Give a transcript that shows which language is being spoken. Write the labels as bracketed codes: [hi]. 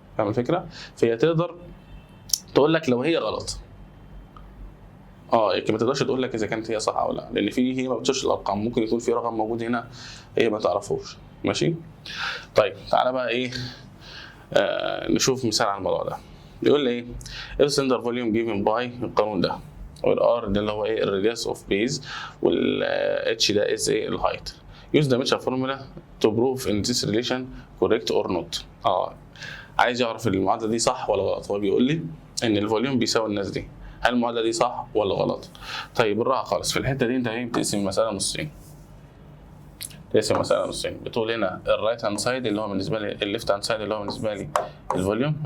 [ar] فاهم الفكره؟ فهي تقدر تقول لك لو هي غلط، لكن ما تقدرش تقول لك اذا كانت هي صح او لا، لان هي ما بتشوفش الارقام، ممكن يكون في رقم موجود هنا هي ما تعرفوش. ماشي. طيب تعالى بقى ايه، نشوف مثال على الموضوع ده. بيقول لي ايه، [en] if cylinder volume given by [ar] القانون ده، والار ده اللي هو ايه الراديوس اوف بيز، والاتش ده از ايه الهايت. [en] use the dimension formula to prove in this relation correct or not. [ar] عايز يعرف المعادله دي صح ولا غلط. هو بيقول لي ان الفوليوم بيساوي الناس دي، هل المعادله دي صح ولا غلط؟ طيب بالراحه خالص، في الحته دي انت ايه بتقسم المساله نصين. تقسم المساله نصين، بتقول هنا الرايت هاند سايد اللي هو بالنسبه لي، الليفت هاند سايد اللي هو بالنسبه لي الفوليوم.